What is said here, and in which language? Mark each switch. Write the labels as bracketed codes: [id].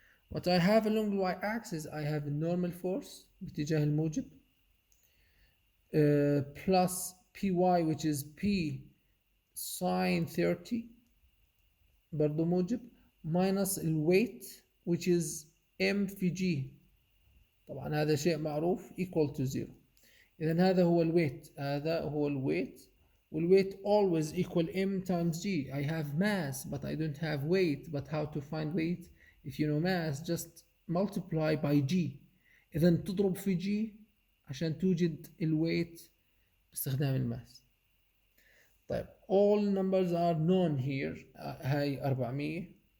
[en] What I have along the y axis I have a normal force [ar] باتجاه الموجب [en] plus PY which is P sine 30 [ar] برضو موجب [en] minus الويت which is M في G، [ar] طبعا هذا شيء معروف [en] equal to 0. [ar] إذن هذا هو الويت، هذا هو الويت، والويت [en] always equal M times G. I have mass but I don't have weight. But how to find weight? If you know mass just multiply by G. [ar] إذن تضرب في G عشان توجد الويت باستخدام الماس. [en] طيب all numbers are known here. هاي 400